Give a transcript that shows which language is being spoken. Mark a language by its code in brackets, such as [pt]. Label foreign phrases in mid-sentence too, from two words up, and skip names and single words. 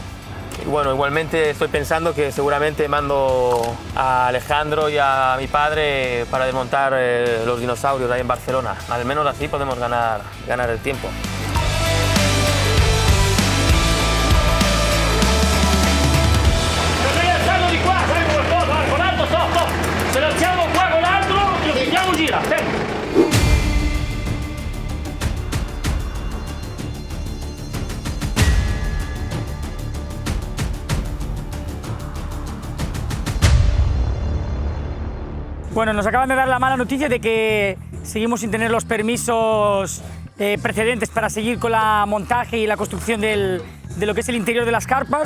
[es] Y bueno, igualmente estoy pensando que seguramente mando a Alejandro y a mi padre para desmontar los dinosaurios ahí en Barcelona. Al menos así podemos ganar el tiempo. [it] Salgo di qua, sai qualcosa? Con l'altro stop. Se lanciamo qua con l'altro, lo prendiamo gira. [es] Bueno, nos acaban de dar la mala noticia de que seguimos sin tener los permisos precedentes para seguir con la montaje y la construcción de lo que es el interior de las carpas.